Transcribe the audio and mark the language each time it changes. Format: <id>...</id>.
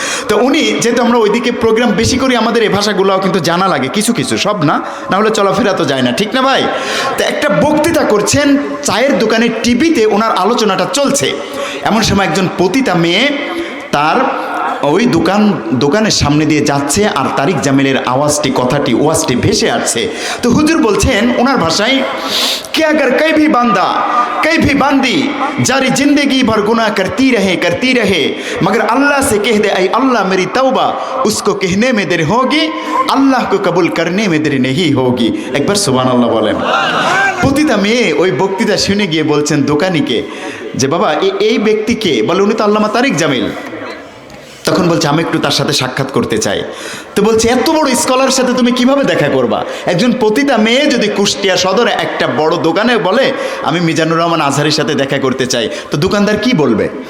<bn>তো উনি, যেহেতু আমরা ওইদিকে প্রোগ্রাম বেশি করি, আমাদের এই ভাষাগুলোও কিন্তু জানা লাগে কিছু কিছু, সব না, না হলে চলাফেরা তো যায় না, ঠিক না ভাই? তো একটা বক্তৃতা করছেন চায়ের দোকানে, টিভিতে ওনার আলোচনাটা চলছে, এমন সময় একজন পতিতা মেয়ে তার ওই দোকানের সামনে দিয়ে যাচ্ছে, আর তারিক জামিলের আওয়াজটি, কথাটি, ওয়াজটি ভেসে আসছে। তো হুজুর বলছেন ওনার ভাষায়,</bn> <hi>কে আগার কই ভি বান্দা कई भी बांदी जारी जिंदगी भर गुनाह करती रहे मगर अल्लाह से कह दे ऐ अल्लाह मेरी तौबा उसको कहने में देर होगी अल्लाह को कबूल करने में देर नहीं होगी। एक बार सुभान अल्लाह बोलें।</hi> <bn>প্রতিটা মেয়ে ওই বক্তৃতা শুনে গিয়ে বলছেন দোকানিকে যে বাবা এই ব্যক্তিকে, বলে উনি তো আল্লামা তারিক জামিল। তখন বলছে আমি একটু তার সাথে সাক্ষাৎ করতে চাই। তো বলছে এত বড় স্কলার সাথে তুমি কিভাবে দেখা করবা? একজন পতিতা মেয়ে যদি কুষ্টিয়া সদরে একটা বড় দোকানে বলে আমি মিজানুর রহমান আজহারির সাথে দেখা করতে চাই, তো দোকানদার কি বলবে?</bn>